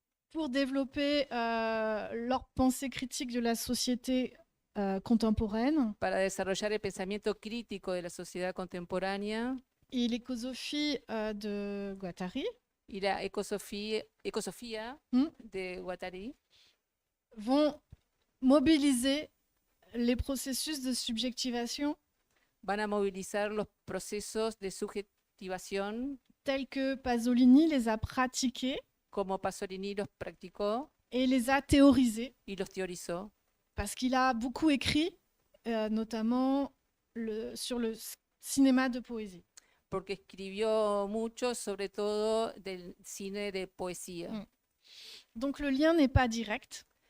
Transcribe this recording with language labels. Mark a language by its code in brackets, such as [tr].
[fr] pour développer leur pensée critique de la société contemporaine [es] Para desarrollar el pensamiento crítico de la sociedad contemporánea [fr] et l'écosophie de Guattari [es] y la ecosofía de Guattari [fr] vont mobiliser les processus de subjectivation [es] van a movilizar los procesos de subjetivación [fr] tels que Pasolini les a pratiqués [es] como Pasolini los practicó [fr] et les a théorisés [es] y los teorizó, [fr] parce qu'il a beaucoup écrit, notamment sur le cinéma de poésie. [es] porque escribió mucho, sobre todo del cine de poesía. Mm. [fr] Donc le lien n'est pas direct,